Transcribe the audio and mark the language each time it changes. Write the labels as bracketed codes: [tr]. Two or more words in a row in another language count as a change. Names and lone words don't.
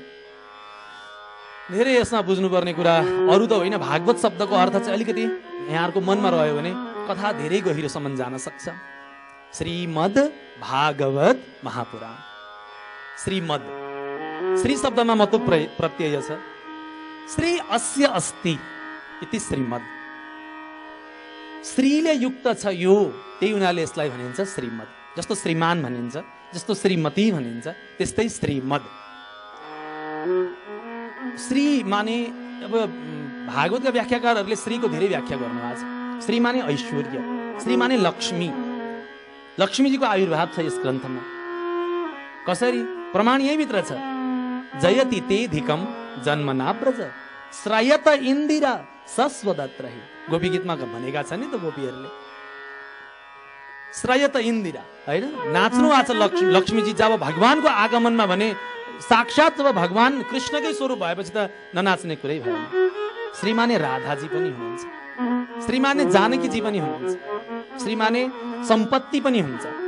[ne] धेरै यसमा बुझ्नुपर्ने कुरा अरू त होइन, भागवत शब्दको अर्थ चाहिँ अलिकति यहाँहरूको मनमा रह्यो भने कथा धेरै गहिरोसम्म जान सक्छ। श्रीमद् भागवत महापुराण। श्रीमद्, श्री शब्दमा मतलब प्रत्यय छ। [sa] श्री अस्य अस्ति इति श्रीमद्। [ne] श्रीले युक्त छ यो, त्यही हुनाले यसलाई भनिन्छ श्रीमद्। जस्तो श्रीमान भनिन्छ, जस्तो श्रीमती भनिन्छ, त्यस्तै श्रीमद्। श्री माने, अब भागवतका व्याख्याकारहरूले श्रीको धेरै व्याख्या गर्नुभएको छ। श्री माने ऐश्वर्य, श्री माने लक्ष्मी। लक्ष्मीजीको आविर्भाव छ यस ग्रन्थमा। कसरी? प्रमाण यही भित्र छ। [sa] जयति ते धिकम जन्मना ब्रज श्रयत इन्दिरा सस्वदत्रहि। [ne] गोपी गीतमा भनेका छन् नि त गोपीहरूले। [sa] श्रयत इन्दिरा, होइन? [ne] नाच्नु आछ लक्ष्मीजी जब भगवानको आगमनमा भने, साक्षात जब भगवान कृष्णकै स्वरूप भएपछि त ननाच्ने कुरै भएन। श्रीमाने राधाजी पनि हुनुहुन्छ, श्रीमाने जानकीजी पनि हुनुहुन्छ, श्रीमाने सम्पत्ति पनि हुन्छ।